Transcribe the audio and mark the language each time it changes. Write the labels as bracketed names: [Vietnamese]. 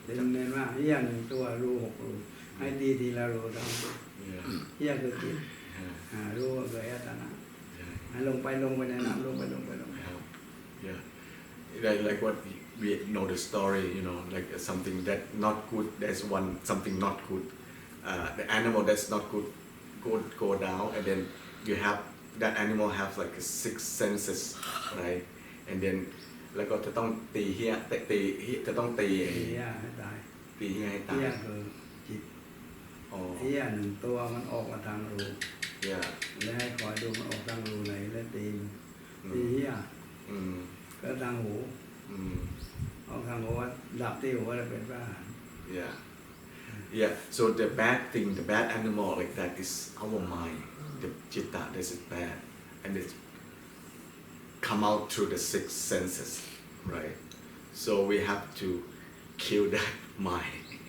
[Thai] เน้นว่าเหี้ยหนึ่งตัวรู้6 รูให้ดีทีละรูทั้งเหี้ยคือจิตรู้ก็คืออัตตนะให้ลงไปในน้ำลงไป [English] Yeah. Like what we know the story, like something that not good, there's something not good. The animal that's not good go down, and then you have that animal have like 6 senses, right? And then [Thai] แล้วก็จะต้องตีเหี้ยจะต้องตี เหี้ยให้ตาย ตีเหี้ยให้ตาย เหี้ยคือจิตเหี้ย1 ตัวมันออกมาทางรูแล้วให้คอยดูมันออกทางรูไหนแล้วตีเหี้ยก็ทางหูออกทางหูดับที่หูแล้วเป็นพระอรหันต์ [English] Yeah. So the bad animal like that is our mind. The citta, this is bad, and it's come out through the 6 senses, right? So we have to kill that mind.